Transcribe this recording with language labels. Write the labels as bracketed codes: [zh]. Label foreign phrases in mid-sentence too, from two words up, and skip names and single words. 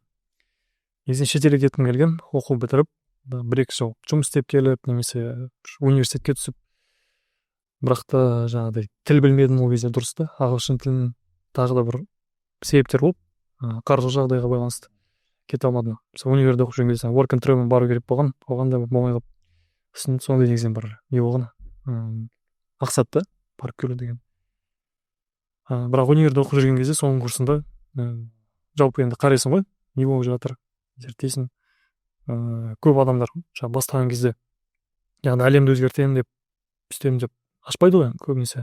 [kk] Негізінде шетелге кеткім келген, оқу бітіріп, 1-2 жыл жұмыс істеп келіп, немесе университетке түсіп, бірақ та жаңағыдай тіл білмедім ол кезде дұрыс та, ағылшын тілін тағы да бір себептер болып, қаржы жағдайға байланысты кете алмадым. Мысалы универде оқып жүрген кезде [en] work and travel [kk] бару керек болған, оған да болмай қалып. Сондай негізінен бір не болған, мақсатты барып келу деген. Бірақ универде оқып жүрген кезде соңғы курсында жалпы енді қарайсың ғой, не болып жатыр, зерттейсің. Көп адамдар бастаған кезде яғни әлемді өзгертемін деп, істеймін деп ашпайды ғой көбінесе.